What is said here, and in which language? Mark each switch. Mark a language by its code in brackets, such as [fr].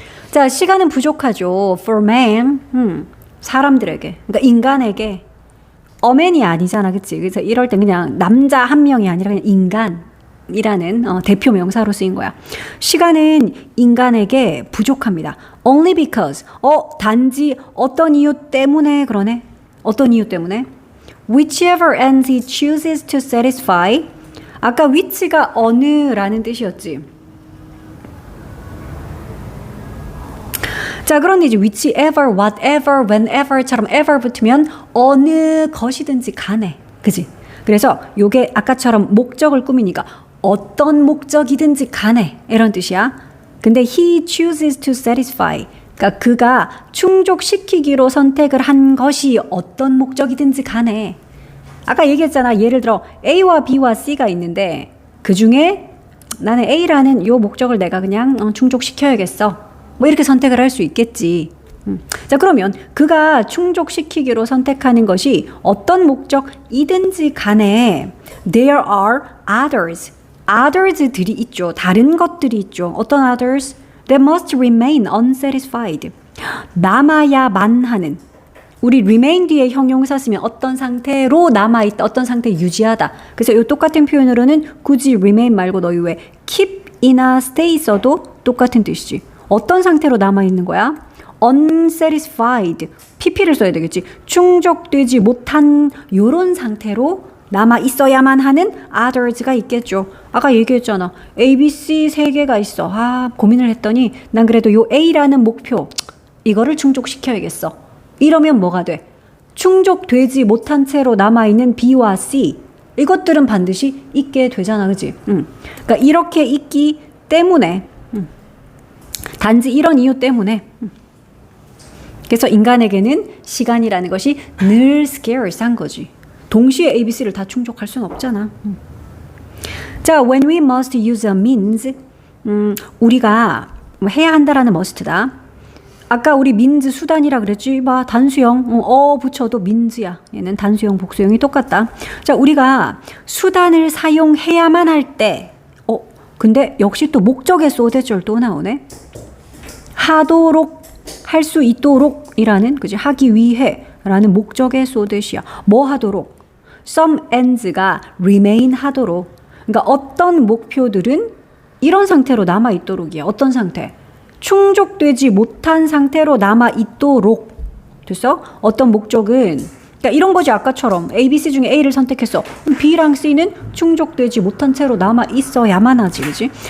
[ko] 자, 시간은 부족하죠. [en] For man, [ko] 사람들에게, 그러니까 인간에게. 어맨이 아니잖아, 그치? 그래서 이럴 땐 그냥 남자 한 명이 아니라 그냥 인간이라는 대표 명사로 쓰인 거야. 시간은 인간에게 부족합니다. [en] Only because. [ko] 단지 어떤 이유 때문에 그러네. 어떤 이유 때문에? [en] Whichever ends he chooses to satisfy. [ko] 아까 which가 어느라는 뜻이었지. 자, 그런데 이제 whichever, whatever, whenever처럼 ever 붙으면 어느 것이든지 간에. 그지? 그래서 요게 아까처럼 목적을 꾸미니까 어떤 목적이든지 간에 이런 뜻이야. 근데 he chooses to satisfy. 그러니까 그가 충족시키기로 선택을 한 것이 어떤 목적이든지 간에. 아까 얘기했잖아. 예를 들어 A와 B와 C가 있는데 그 중에 나는 A라는 요 목적을 내가 그냥 충족시켜야겠어. 뭐 이렇게 선택을 할 수 있겠지. 자, 그러면 그가 충족시키기로 선택하는 것이 어떤 목적이든지 간에 [en] there are others. [ko] others들이 있죠. 다른 것들이 있죠. 어떤 others? [en] That must remain unsatisfied. [ko] 남아야만 하는. 우리 remain 뒤에 형용사 쓰면 어떤 상태로 남아있다, 어떤 상태 유지하다. 그래서 이 똑같은 표현으로는 굳이 remain 말고 너희 왜 keep이나 stay 써도 똑같은 뜻이지. 어떤 상태로 남아있는 거야? unsatisfied. pp를 써야 되겠지. 충족되지 못한 요런 상태로 남아있어야만 하는 others가 있겠죠. 아까 얘기했잖아. A, B, C 세 개가 있어. 고민을 했더니 난 그래도 요 A라는 목표 이거를 충족시켜야겠어. 이러면 뭐가 돼? 충족되지 못한 채로 남아있는 B와 C 이것들은 반드시 있게 되잖아. 그치? 그러니까 이렇게 있기 때문에 단지 이런 이유 때문에 그래서 인간에게는 시간이라는 것이 늘 scarce한 거지. 동시에 A, B, C를 다 충족할 수는 없잖아. [en] 자, when we must use a means [ko] 우리가 해야 한다라는 [en] must다. [ko] 아까 우리 means 수단이라 그랬지. 봐, 단수형 붙여도 means야. 얘는 단수형 복수형이 똑같다. 자, 우리가 수단을 사용해야만 할 때 근데 역시 또 목적의 소대절 또 나오네. 하도록 할 수 있도록이라는 그지 하기 위해라는 목적의 소댓이야. 뭐 하도록? some ends가 remain 하도록. 그러니까 어떤 목표들은 이런 상태로 남아 있도록이야. 어떤 상태? 충족되지 못한 상태로 남아 있도록. 됐어? 어떤 목적은 그러니까 이런 거지. 아까처럼 A, B, C 중에 A를 선택했어. B랑 C는 충족되지 못한 채로 남아 있어야만 하지, 그지?